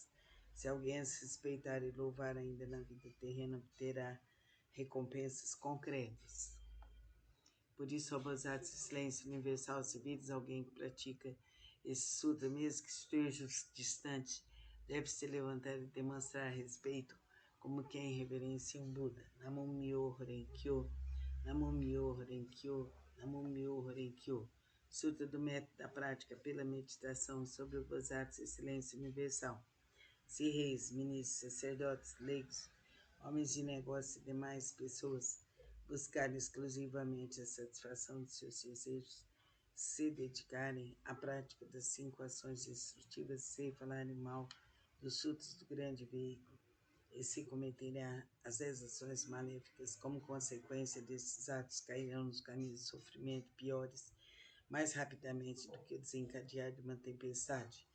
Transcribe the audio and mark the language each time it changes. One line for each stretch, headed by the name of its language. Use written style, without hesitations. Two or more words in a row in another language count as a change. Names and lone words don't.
Portuguese: Se alguém as respeitar e louvar ainda na vida terrena, obterá recompensas concretas. Por isso, ó Bodhisattva, silêncio universal, se vires alguém que pratica esse sutra, mesmo que esteja distante, deve se levantar e demonstrar respeito como quem reverencia um Buda.
Japanese: Namo Myoho Renkyo, Namo Myoho Renkyo, Namo Myoho Renkyo.
Portuguese: Sutra do método da prática pela meditação sobre o Bodhisattva silêncio universal. Se reis, ministros, sacerdotes, leigos, homens de negócios e demais pessoas buscarem exclusivamente a satisfação de seus desejos, se dedicarem à prática das 5 ações destrutivas sem falarem mal dos sutras do grande veículo, e se cometerem as 10 ações maléficas, como consequência desses atos cairão nos caminhos de sofrimento piores, mais rapidamente do que o desencadear de uma tempestade.